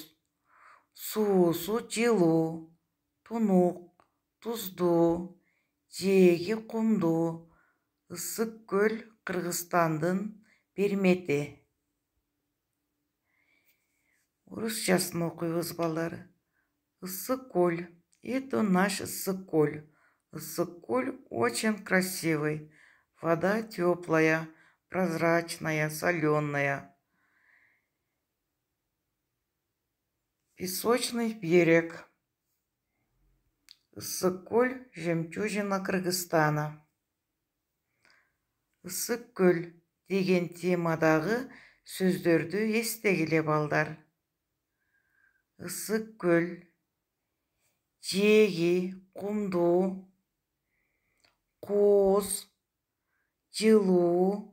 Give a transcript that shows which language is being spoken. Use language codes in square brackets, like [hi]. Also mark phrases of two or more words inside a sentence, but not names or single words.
[ky] Суусу жылуу, тунук, туздуу, жээги кумдуу. Ысык көл Кыргызстандын бермети. Орусчасын окуйбуз балдар. Ысык көл. [ru] Это наш Ысык көл. Ысык көл очень красивый. Вода теплая, прозрачная, соленая. Песочный берег. Ысык көл – жемчужина Кыргызстана. [ky] Ысык көл деген темадагы сөздөрдү эстегиле балдар. Ысык көл, жээги кумдуу, кооз, жылуу.